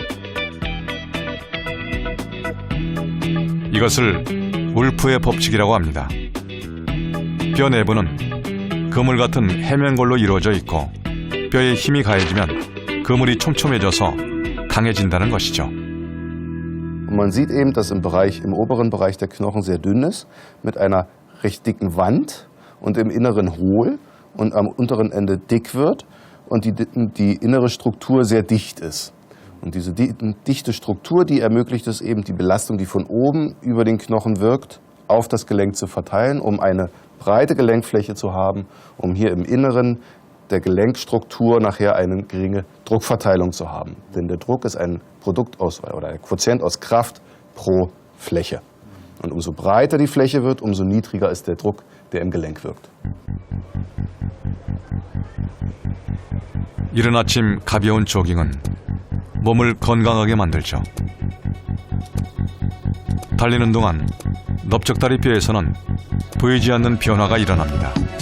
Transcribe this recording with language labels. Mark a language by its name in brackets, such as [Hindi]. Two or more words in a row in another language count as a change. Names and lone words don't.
[Korean] 이것을 울프의 법칙이라고 합니다. 뼈 내부는 그물 같은 해면골로 이루어져 있고 뼈에 힘이 가해지면 그물이 촘촘해져서 강해진다는 것이죠. [German] Man sieht eben, dass im oberen Bereich der Knochen sehr dünn ist, mit einer recht dicken Wand und im Inneren hohl und am unteren Ende dick wird und die innere Struktur sehr dicht ist. Und diese dichte Struktur, die ermöglicht es eben, die Belastung, die von oben über den Knochen wirkt, auf das Gelenk zu verteilen, um eine breite Gelenkfläche zu haben, um hier im Inneren der Gelenkstruktur nachher eine geringe Druckverteilung zu haben. Denn der Druck ist ein Produkt oder ein Quotient aus Kraft pro Fläche. Und umso breiter die Fläche wird, umso niedriger ist der Druck, der im Gelenk wirkt. [Korean] 이른 아침 가벼운 조깅은 몸을 건강하게 만들죠. 달리는 동안 넓적다리 뼈에서는 보이지 않는 변화가 일어납니다.